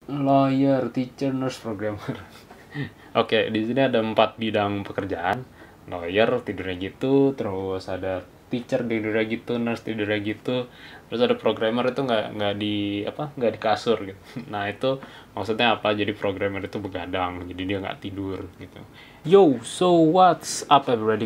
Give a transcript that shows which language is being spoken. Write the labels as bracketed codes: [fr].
[en] lawyer, teacher, nurse, programmer. [id] Oke, di sini ada 4 bidang pekerjaan. Lawyer tidurnya gitu, terus ada teacher tidurnya gitu, nurse tidurnya gitu, terus ada programmer itu nggak di kasur gitu. Nah itu maksudnya apa? Jadi programmer itu begadang, jadi dia nggak tidur gitu. [en] Yo, so what's up everybody?